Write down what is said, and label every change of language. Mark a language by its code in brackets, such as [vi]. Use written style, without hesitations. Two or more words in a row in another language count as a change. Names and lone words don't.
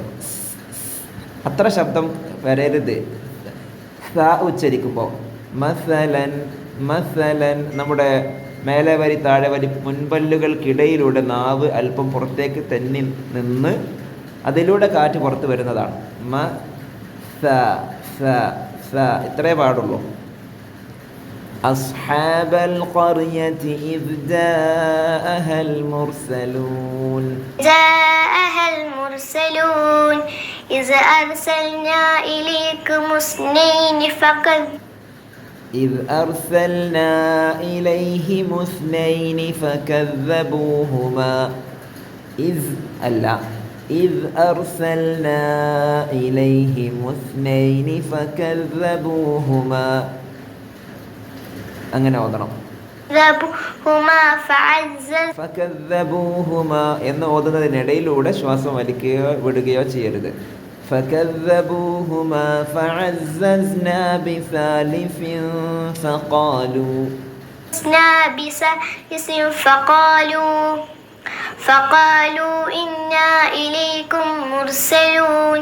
[ml] അത്ര ശബ്ദം വരരുത് ഉച്ചരിക്കുമ്പോൾ. മസലൻ നമ്മുടെ മേലെ വരി താഴെ വരി മുൻപല്ലുകൾക്കിടയിലൂടെ നാവ് അല്പം പുറത്തേക്ക് തെന്നി നിന്ന് അതിലൂടെ കാറ്റ് പുറത്ത് വരുന്നതാണ്. ഇത്രേ പാടുള്ളൂ. [ar] أصحاب القرية إذ جاءها المرسلون إذ أرسلنا إليهم اثنين فكذبوهما إذ أرسلنا إليهم اثنين فكذبوهما [ml] അങ്ങനെ ഓതണം. ഫകദ്ദബൂഹുമ എന്ന് ഓതുന്നതിനിടയിലൂടെ ശ്വാസം വലിക്കുകയോ വിടുകയോ ചെയ്യരുത്. [ar] فكذبوهما فعززنا بثالث فقالوا إنا إليكم مرسلون.